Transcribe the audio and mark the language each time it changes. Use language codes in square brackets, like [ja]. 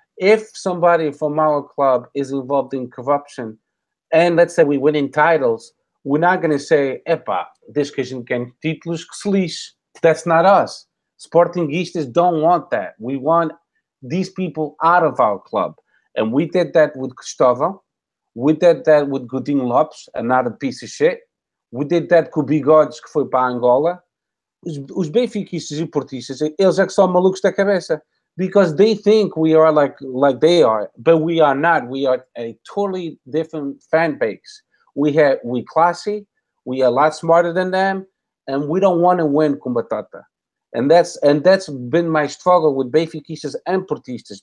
[en] If somebody from our club is involved in corruption, and let's say we win in titles, we're not going to say, epa, this [pt] que a gente quer títulos que se lixe. [en] That's not us. Sportingistas don't want that. We want these people out of our club. And we did that with Cristóvão. We did that with Godinho Lopes, another piece of shit. We did that [pt] com o Bigodes, que foi para Angola. Os benfiquistas e portistas, eles é que são malucos da cabeça. [en] Because they think we are like they are, but we are not. We are a totally different fan base. We classy, we are a lot smarter than them, and we don't want to win [pt] com batata. [en] And that's been my struggle with benfiquistas and portistas.